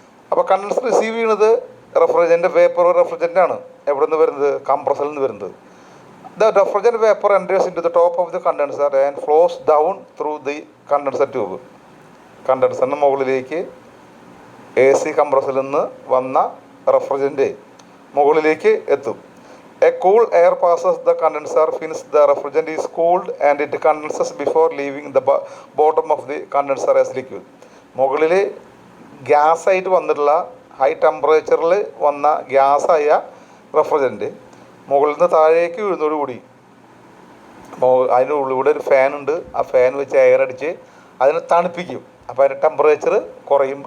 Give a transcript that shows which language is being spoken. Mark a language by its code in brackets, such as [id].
[ml] അപ്പോൾ condenser receive ചെയ്യുന്നത് refrigerant vapour റെഫ്രിജറൻ്റാണ്. എവിടെ നിന്ന് വരുന്നത്? കംപ്രസറിൽ നിന്ന് വരുന്നത്. [en] The refrigerant vapour enters into the top of the condenser and flows down through the condenser tube. [ml] കണ്ടൻസറിന് മുകളിലേക്ക് AC കംപ്രസറിൽ നിന്ന് വന്ന റെഫ്രിജറന്റ് മുകളിലേക്ക് എത്തും. [en] A cool air passes the condenser fins the refrigerant is cooled and it condenses before leaving the bottom of the condenser as liquid. [ml] മുകളിൽ ഗ്യാസായിട്ട് വന്നിട്ടുള്ള high ടെമ്പറേച്ചറിൽ വന്ന ഗ്യാസായ refrigerant മുകളിൽ നിന്ന് താഴേക്ക് വീഴുന്നതോടുകൂടി അതിൻ്റെ ഉള്ളിലൂടെ ഒരു ഫാനുണ്ട്. ആ ഫാൻ വെച്ച് എയർ അടിച്ച് അതിനെ തണുപ്പിക്കും. അപ്പോൾ അതിൻ്റെ ടെമ്പറേച്ചർ കുറയും.